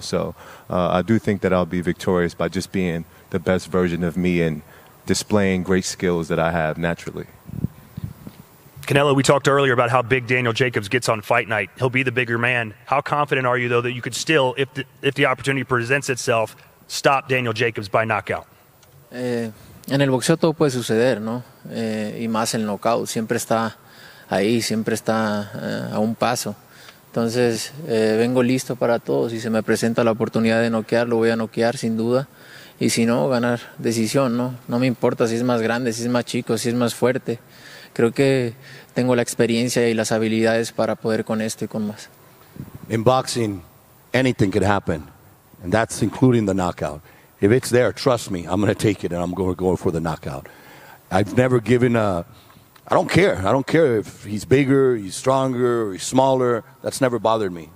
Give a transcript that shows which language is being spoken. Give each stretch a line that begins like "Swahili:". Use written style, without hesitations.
English: So I do think that I'll be victorious by just being the best version of me and displaying great skills that I have naturally. Canelo, we talked earlier about how big Daniel Jacobs gets on fight night. He'll be the bigger man. How confident are you, though, that you could still, if the opportunity presents itself, stop Daniel Jacobs by knockout?
Spanish: En el boxeo todo puede suceder, ¿no? Y más el knockout. Siempre está ahí, siempre está a un paso. Entonces, vengo listo para todo. Si se me presenta la oportunidad de noquear, lo voy a noquear sin duda. Y si no, ganar decisión, ¿no? No me importa si es más grande, si es más chico, si es más fuerte. Creo que tengo la experiencia y las habilidades para poder con esto y con más.
English: In boxing, anything could happen, and that's including the knockout. If it's there, trust me, I'm going to take it, and I'm going to go for the knockout. I've never given a... I don't care. I don't care if he's bigger, he's stronger, or he's smaller. That's never bothered me.